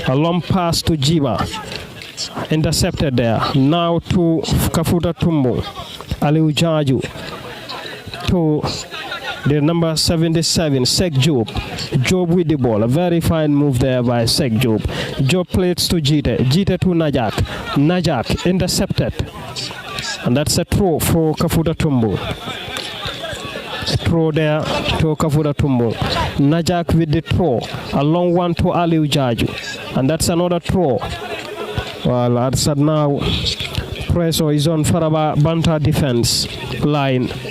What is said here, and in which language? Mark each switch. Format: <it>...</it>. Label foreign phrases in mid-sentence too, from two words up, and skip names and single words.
<en>A long pass to Jiba. Intercepted there. Now to Kafuta Tumbo. Aliu Jaju. To the number 77, Sek Job. Job with the ball. A very fine move there by Sek Job. Job plays to Jite. Jite to Najak. Najak intercepted. And that's a throw for Kafuta Tumbo. Throw there to Kafuta Tumbo. Najak with the throw. A long one to Aliu Jaju. And that's another throw. Well, that's now pressure is on Faraba Banta defense line.</en>